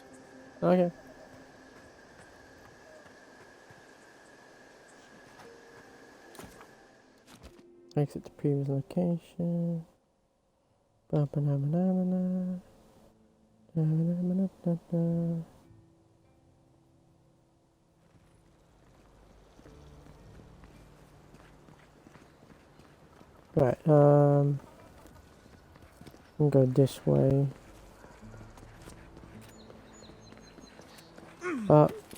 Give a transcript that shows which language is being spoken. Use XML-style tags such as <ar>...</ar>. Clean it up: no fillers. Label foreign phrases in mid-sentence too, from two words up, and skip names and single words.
<en>Okay. Exit to previous location. Ba-ba-na-ba-na-na-na. Da-na-na-na-na-na. Right, we'll go this way. Up.</en>